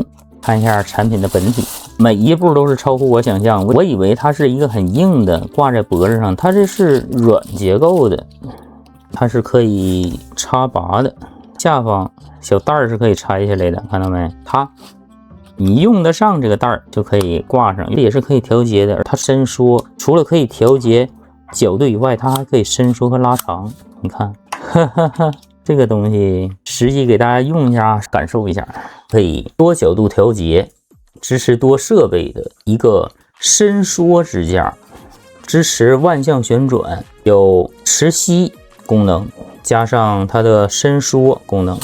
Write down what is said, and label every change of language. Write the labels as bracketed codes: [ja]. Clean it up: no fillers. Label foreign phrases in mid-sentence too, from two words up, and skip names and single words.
[zh] 看一下產品的本體，每一步都是超乎我想象，我以為它是一個很硬的掛在脖子上，它這是軟結構的，它是可以插拔的，下方小帶是可以拆下來的，看到沒？它你用得上這個帶就可以掛上，也是可以調節的。它伸縮，除了可以調節角度以外，它還可以伸縮和拉長。你看，這個東西實際給大家用一下，感受一下。可以多角度調節，支持多設備的一個伸縮支架，支持萬向旋轉，有磁吸功能，加上它的伸縮功能。